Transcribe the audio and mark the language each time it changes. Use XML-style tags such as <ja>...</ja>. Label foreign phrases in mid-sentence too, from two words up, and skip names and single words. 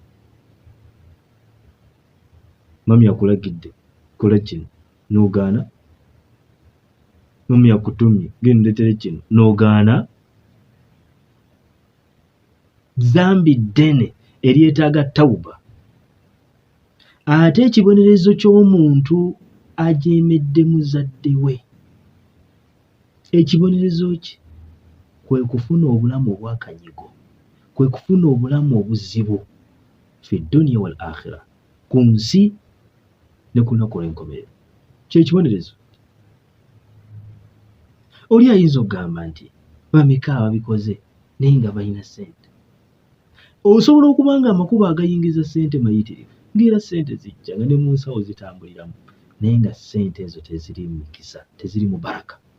<lg>Mami akulagidde kola kino n'ogaana, mami akutumye genda ndeetere kino n'ogaana, zambi ddene eryetaaga tawuba. Ate ekibonerezo ky'omuntu ajeemedde muzadde we, ekibonerezo kye kwe kufuna obulamu obwakanyigo, kwe kufuna obulamu obuzibu</lg> <ar>في الدنيا والآخرة,</ar> <lg>ku nsi ne ku lunaku olw'enkomerero. Kyekibonerezo. Oli ayinza okugamba nti bameka ababikoze naye nga balina ssente. Osobola okuba nga amakubo agayingiza ssente mayitirivu, ng'era ssente zijja nga ne mu nsawo zitambuliramu, naye nga ssente ezo teziri mu mikisa, teziri mu baraka.</lg>